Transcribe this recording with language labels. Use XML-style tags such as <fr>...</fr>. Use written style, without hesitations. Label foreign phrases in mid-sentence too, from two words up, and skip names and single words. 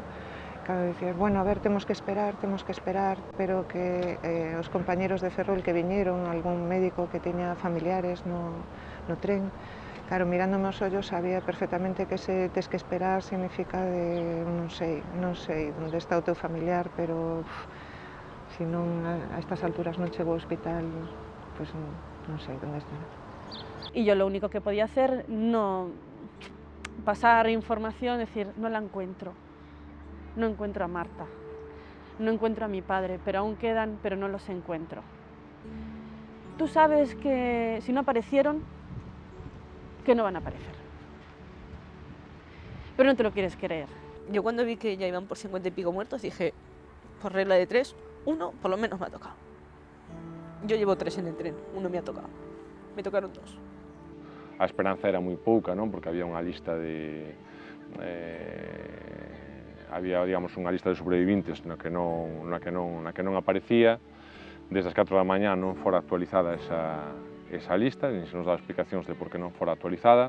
<gl>Claro, dicías, bueno, a ver, temos que esperar, pero que os compañeros de Ferrol que viñeron, algún médico que tiña familiares no tren, claro, mirándome os ollos sabía perfectamente que se tes que esperar significa de non sei onde está o teu familiar, pero se non a estas alturas non chego ao hospital, pois non sei onde estará.</gl> <es>Y yo lo único que podía hacer, no pasar información, decir, no la encuentro. No encuentro a Marta, no encuentro a mi padre, pero aún quedan, pero no los encuentro. Tú sabes que si no aparecieron, que no van a aparecer. Pero no te lo quieres creer. Yo cuando vi que ya iban por 50 y pico muertos, dije, por regla de 3, uno por lo menos me ha tocado. Yo llevo 3 en el tren, uno me ha tocado. Me tocaron 2.</es> <gl>A esperanza era moi pouca, non? Porque había unha lista de... había, digamos, unha lista de sobrevivintes na que non aparecía. Desde as 4 da mañá non fora actualizada esa lista, nin se nos daba explicacións de por que non fora actualizada.</gl>